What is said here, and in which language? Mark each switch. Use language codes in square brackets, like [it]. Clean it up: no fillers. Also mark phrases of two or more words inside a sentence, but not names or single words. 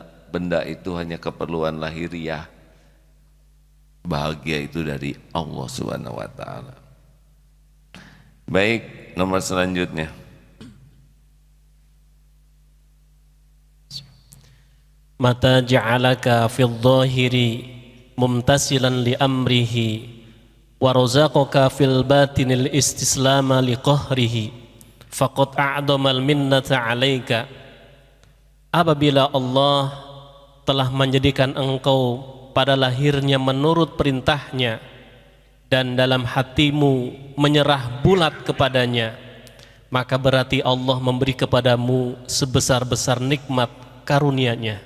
[id] Benda itu hanya keperluan lahiriah. Bahagia itu dari Allah [ar] سبحانه وتعالى. [id] Baik, nomor selanjutnya. [ar] متى جعلك في الظاهر ممتثلا لأمره ورزقك في الباطن الاستسلام لقهره فقد أعظم المنة عليك. [id] Apabila Allah telah menjadikan engkau pada lahirnya menurut perintahnya dan dalam hatimu menyerah bulat kepadanya, maka berarti Allah memberi kepadamu sebesar-besar nikmat karunia-Nya.